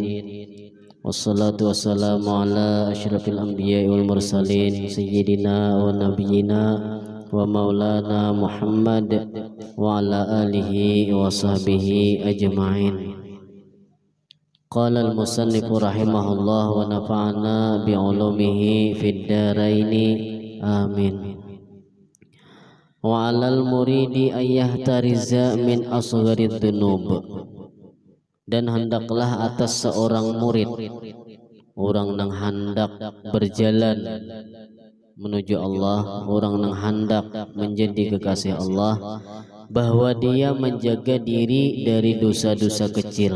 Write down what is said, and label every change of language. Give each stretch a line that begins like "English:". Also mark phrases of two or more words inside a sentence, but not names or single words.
Arabic: والصلاة والسلام على أشرف الأنبياء والمرسلين سيدنا ونبينا ومولانا محمد وعلى آله وصحبه أجمعين. قال المصنف رحمه الله ونفعنا بعلومه في الدارين آمين. وعلى المريد أن يحترز من أصغر الذنوب,
Banjar: dan hendaklah atas seorang murid, orang nang hendak berjalan menuju Allah, orang nang hendak menjadi kekasih Allah, bahwa dia menjaga diri dari dosa-dosa kecil.